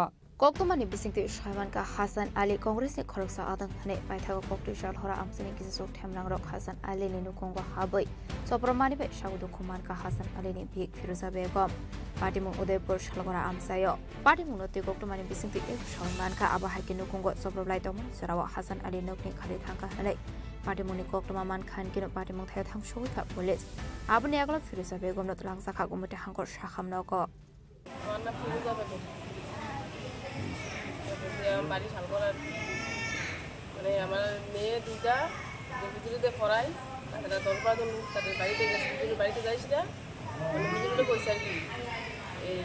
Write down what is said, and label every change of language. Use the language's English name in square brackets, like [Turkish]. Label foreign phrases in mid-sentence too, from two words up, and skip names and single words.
[Kok Borok] koktumani bisingti Salman ka Hasan Ali Congress ni khoroksa adang thane paithago koktu shal hora amsini kisasuk thamrang rok Hasan Alini no kongwa habai joprobmani be sagu dukuman ka Hasan Alini bihik Firuza Begum padimung Udaipur Shalgora amsayo padimung noti koktumani bisingti Salman ka abahai kinu kongo soproblai tomon sarawa Hasan Ali nokni khali thangka hanai padimuni koktuma man khan kinu padimung thaya thang shoi ka police abuni aglo Firuza Begum no langsa kha gumete hangkor sakham noko [Bangla] আমার ফিরোজা বেগম বাড়ি শালগড়ার মানে আমার মেয়ে দুইটা বিজুলিতে পড়াই তারা 10-12 লোক তাদের বাড়িতে গেছে বিজুলির বাড়িতে যাইছি না মানে বিজুলিতে কইছে আর কি এই